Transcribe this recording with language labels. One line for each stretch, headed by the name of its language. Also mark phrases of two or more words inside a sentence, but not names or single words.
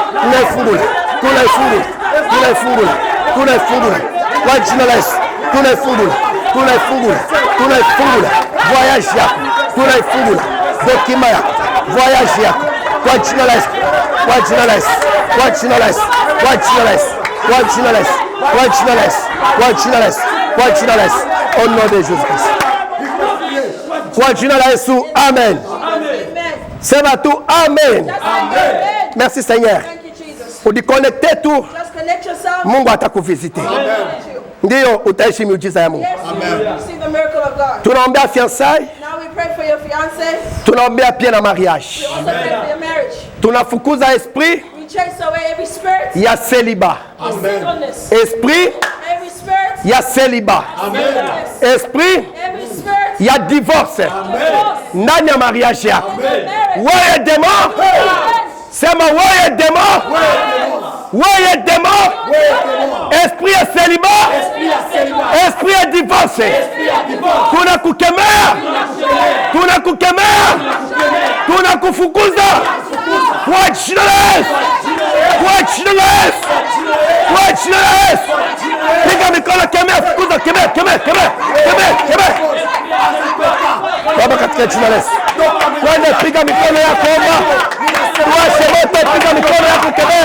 Swahili: kwa jina la Yesu, tunafungula voyage yako, tunafungula dokima yako, voyage yako kwa jina la Yesu, kwa jina la Yesu, kwa jina la Yesu, kwa jina la Yesu, kwa jina la Yesu, kwa jina la Yesu, kwa jina la Yesu, kwa jina la Yesu,
French: au nom de Jésus-Christ.
Swahili: Kwa jina la Yesu, amen. Sema tu amen.
French: Merci Seigneur.
Swahili: Udiconnecte tu, Mungu atakuvisite. Ndio utaishi miujiza ya Mungu. Tunaombea fiançailles, tunaombea pia na mariage. Tunafukuza esprit ya célibat, esprit ya célibat, esprit ya divorce ndani ya mariage yako. Wewe demo, sema wewe demo, wewe demo, esprit ya célibat, esprit ya divorce, tunakukemea, tunakufukuza kwa jina la Yesu, kwa jina la Yesu, kwa jina la Yesu. Piga mikono, kemea, fukuza, kemea. Baba katika jina la Yesu, twende, piga mikono yako, omba, tuwashe moto, piga mikono yako, kemea.